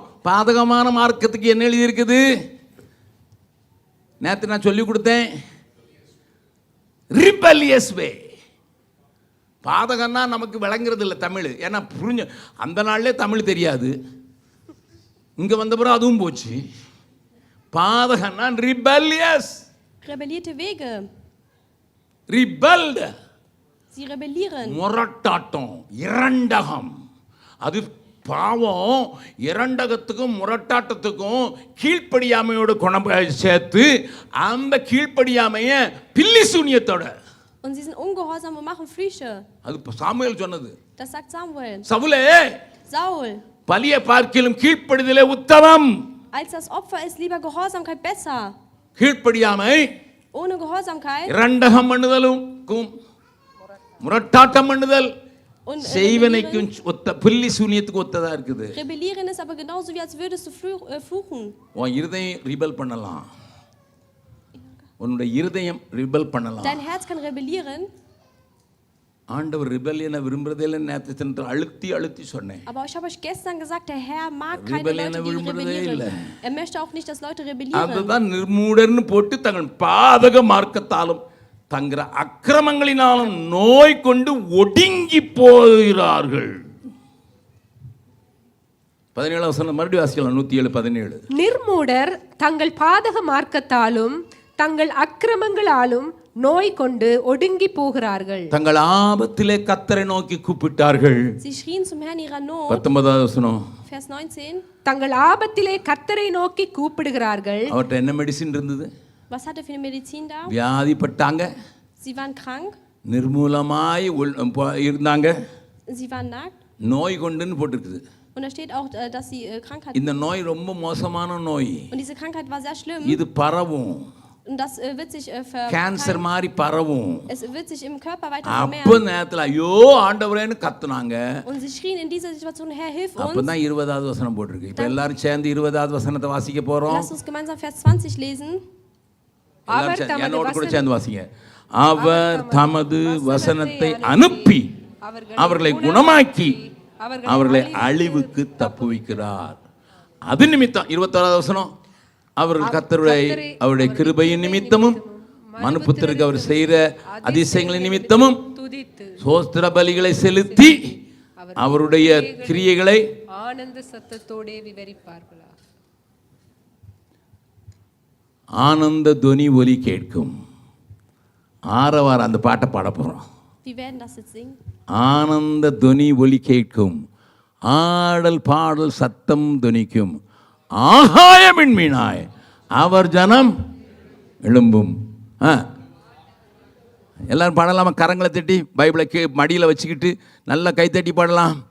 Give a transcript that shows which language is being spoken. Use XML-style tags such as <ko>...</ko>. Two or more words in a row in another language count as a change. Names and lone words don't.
<ta>பாதகமான மார்க்கத்துக்கு என்ன எழுதி இருக்குது? நேற்று நான் சொல்லி கொடுத்தேன்,</ta> <en>rebellious way.</en> <ta>பாதகம்னா நமக்கு விளங்குறது இல்லை தமிழ். ஏன்னா புரிஞ்சு அந்த நாள்லே தமிழ் தெரியாது, இங்க வந்த பிறகு அதுவும் போச்சு. பாதகம்னா ரிபல்லியஸ்.</ta> <de>Rebellierte Wege.</de> <ta>ரிபல்ட்.</ta> <de>Sie rebellieren.</de> <ta>முரட்டாட்டம், இரண்டகம். அது பாவம். இரண்டகத்துக்கும் முரட்டாட்டத்துக்கும் கீழ்ப்படியாமையோட குணம் சேர்த்து அந்த கீழ்ப்படியாமைய பில்லி சூனியத்தோட.</ta> <de>Und sie sind ungehorsam und machen Flüche.</de> <ta>அது சாமுவேல் சொன்னது.</ta> <de>Das sagt Samuel.</de> <ta>சவுலே,</ta> <de>Saul,</de> <ta>பலிய பார்க்கிலும் கீழ்ப்படிதலே உத்தமம்.</ta> <de>als das Opfer ist lieber Gehorsamkeit besser.</de> <ta>கீழ்ப்படியாமை</ta> <de>Ohne Gehorsamkeit</de> <ta>இரண்டகம் பண்ணுதலும் முரட்டாட்டம் பண்ணுதல்</ta> <de>und</de> <ta>செய்வனைக்கும் ஒத்த பில்லி சூனியத்துக்கு ஒத்ததா இருக்குது.</ta> <de>rebellieren ist aber genauso wie als würdest du fluchen.</de> <ta>உன் இருதயம் ரிபல் பண்ணலாம், உன்னுடைய இருதயம் ரிபல் பண்ணலாம்.</ta> <de>Dein Herz kann rebellieren.</de> <ta>ஆண்டவர் ரிபல்லியனை விரும்புறதே இல்லை. நேற்று அழுத்தி அழுத்தி சொன்னேன்.</ta> <de>Aber ich habe euch gestern gesagt, der Herr mag keine Leute, die rebellieren. Er möchte auch nicht, dass Leute rebellieren.</de> <ta>அதுதான் நிர்மூடர்னு போட்டு தங்கள் பாதக மார்க்கத்தாலும் தங்கிற அக்கிரமங்களினாலும் நோய் கொண்டு ஒடுங்கி போகிறார்கள். 17 வசனம் மறுபடியும் வாசிக்கலாம். 107:17. நிர்மூடர் தங்கள் பாதக மார்க்கத்தாலும் தங்கள் அக்கிரமங்களாலும் நோய் கொண்டு ஒடுங்கி போகிறார்கள். தங்கள் ஆபத்திலே கர்த்தரை நோக்கி கூப்பிட்டார்கள்.</ta> <de>Sie schrien zum Herrn ihrer Not.</de> <ta>19வது வசனம்.</ta> <de>Vers 19.</de> <ta>தங்கள் ஆபத்திலே கர்த்தரை நோக்கி கூப்பிடுகிறார்கள். அவர்கிட்ட என்ன மெடிசின் இருந்தது?</ta> <de>Was hatte für eine Medizin da?</de> <ta>வியாதிப்பட்டாங்க,</ta> <de>Sie waren krank.</de> <ta>நிர்மூலமாய் இருந்தாங்க,</ta> <de>Sie waren nackt.</de> <ta>நோய் கொண்டுன்னு போட்டிருக்குது.</ta> <de>Und da steht auch, dass sie Krankheit.</de> <ta>இந்த நோய் ரொம்ப மோசமான நோய்.</ta> <de>Und diese Krankheit war sehr schlimm.</de> <ta>இது பரவும்.</ta> <de>Und das wird sich</de> <ta>கேன்சர் மாதிரி பரவும்.</ta> <de>Es wird sich im Körper weiter</de> <ta>அப்ப</ta> <de>vermehren.</de> <ta>நேரத்துல ஐயோ ஆண்டவரேன்னு கத்துனாங்க.</ta> <de>Und sie schrien in dieser Situation, Herr, hilf uns.</de> <ta>அப்பதான் 20வது வசனம் போட்டிருக்கு. இப்ப எல்லாரும் சேர்ந்து 20வது வசனத்தை வாசிக்க போறோம்.</ta> <de>Lass uns gemeinsam Vers 20 lesen.</de> <ta>என்னோட கூட சேர்ந்து வாசிங்க. அவர் தமது வசனத்தை அனுப்பி அவர்களை குணமாக்கி அவர்களை அழிவுக்கு தப்புவிக்கிறார். அது நிமித்தம் 21வது வசனம், அவர்கள் அவருடைய கிருபையின் நிமித்தமும் மனுபுத்திரருக்கு அவர் செய்கிற அதிசயங்களின் நிமித்தமும் சோஸ்திர பலிகளை செலுத்தி அவருடைய கிரியைகளை ஆனந்த சத்தத்தோடே விவரிப்பார்களா. ஆனந்த துனி ஒலி கேட்கும். ஆரவாரம் அந்த பாட்டை பாட போறோம்.</ta> <de>Wir werden das jetzt singen.</de> <ta>ஆனந்த துனி ஒலி கேட்கும், ஆடல் பாடல் சத்தம் துணிக்கும், ஆகாயமின் மீனாய் அவர் ஜனம் எழும்பும். எல்லாரும் பாடலாமா? கரங்களை தட்டி பைபிளை மடியில் வச்சுக்கிட்டு நல்லா கைத்தட்டி பாடலாம்.</ta>